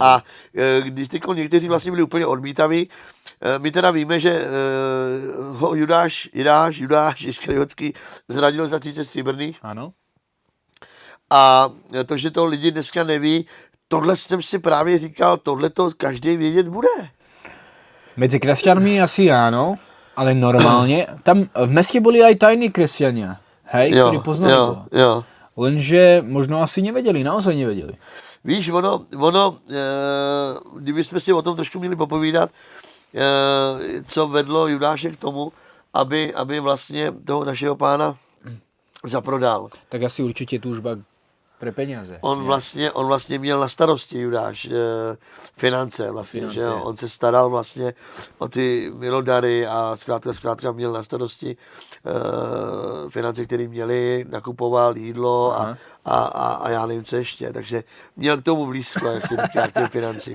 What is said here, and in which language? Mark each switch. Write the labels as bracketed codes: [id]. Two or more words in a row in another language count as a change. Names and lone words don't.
[cs] A když někteří vlastně byli úplně odmítaví, my teda víme, že ho Judáš Iskariotský zradil za 30 stříbrných. [sk] Áno. [cs] A to, že to lidi dneska neví, tohle jsem si právě říkal, tohle to každý vědět bude. [sk] Medzi kresťanmi asi áno, ale normálne. Tam v meste boli aj tajní kresťania, hej, ktorí poznali to. [cs] Jo. [sk] Lenže možno asi nevedeli, naozaj nevedeli. [cs] Víš, kdybychom si o tom trošku měli popovídat, co vedlo Judáše k tomu, aby vlastně toho našeho pána zaprodal. [sk] Tak asi určite túžba pre peniaze. [cs] On vlastně měl na starosti Judáš finance vlastně, Finance. že jo? On se staral vlastně o ty milodary a zkrátka měl na starosti finance, které měli, nakupoval jídlo a já nevím, co ještě, takže měl k tomu blízko, jak se říká, k těm financím.